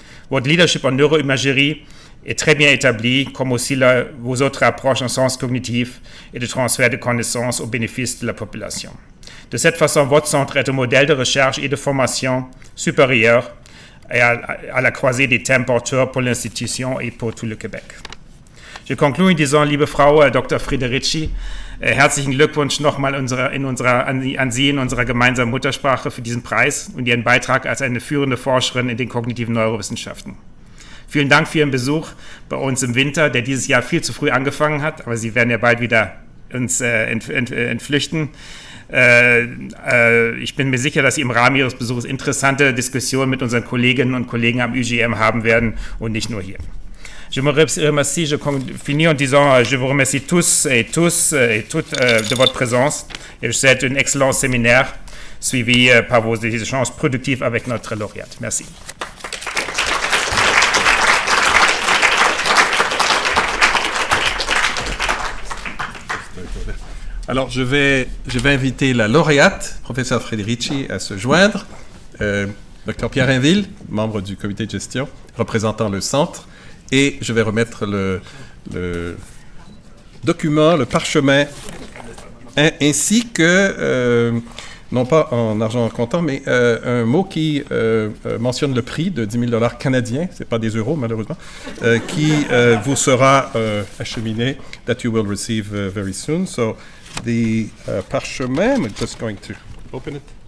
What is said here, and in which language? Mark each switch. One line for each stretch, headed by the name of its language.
French: Votre leadership en neuroimagerie est très bien établi, comme aussi vos autres approches en sciences cognitives et de transfert de connaissances au bénéfice de la population. De cette façon, votre centre est un modèle de recherche et de formation supérieur et à la croisée des thèmes porteurs pour l'institution et pour tout le Québec. Je conclue in disant, liebe Frau Dr.
German: Friederici, herzlichen Glückwunsch nochmal an Sie in unserer gemeinsamen Muttersprache für diesen Preis und Ihren Beitrag als eine führende Forscherin in den kognitiven Neurowissenschaften. Vielen Dank für Ihren Besuch bei uns im Winter, der dieses Jahr viel zu früh angefangen hat, aber Sie werden ja bald wieder uns entflüchten. Ich bin mir sicher, dass Sie im Rahmen Ihres Besuchs interessante Diskussionen mit unseren Kolleginnen und Kollegen am UGM haben werden und nicht nur hier.
French: Je vous remercie, je finis en disant je vous remercie tous et toutes de votre présence et je vous souhaite un excellent séminaire suivi par vos échanges productifs avec notre lauréate. Merci. Alors, je vais inviter la lauréate, professeur Friederici, à se joindre. Dr. Pierre Rainville, membre du comité de gestion, représentant le centre. Et je vais remettre le document, le parchemin, ainsi que, non pas en argent comptant, mais un mot qui mentionne le prix de 10 000 $ canadiens, ce n'est pas des euros malheureusement, qui vous sera acheminé, that you will receive very soon.
English: So the parchemin, I'm just going to open it.